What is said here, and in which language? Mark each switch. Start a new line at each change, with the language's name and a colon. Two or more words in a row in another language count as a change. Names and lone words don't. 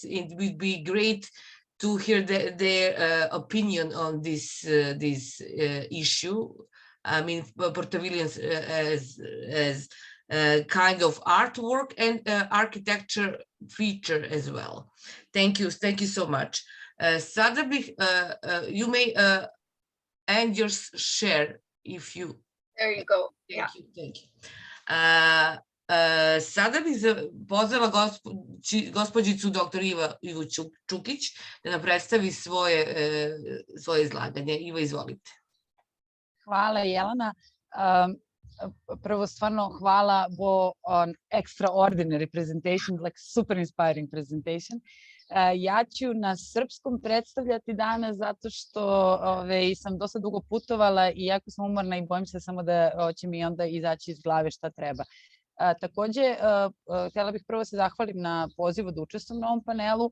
English: It would be great to hear their opinion on this issue. I mean, Portavilions as kind of artwork and architecture feature as well. Thank you so much.
Croatian: Sada bih,
English: you may end your share if you. There you go. Thank you.
Croatian: Sada bih pozvala gospođicu dr. Ivu Čukić da nam predstavi svoje izlaganje. Iva, izvolite.
Serbian: Hvala, Jelena. Prvo, stvarno hvala
English: Bo on extraordinary presentation, like super inspiring presentation.
Serbian: Ja ću na srpskom predstavljati danas zato što sam dosta dugo putovala i jako sam umorna i bojim se samo da će mi onda izaći iz glave šta treba. Takođe, htjela bih prvo se zahvalim na pozivu da učestvujem na ovom panelu.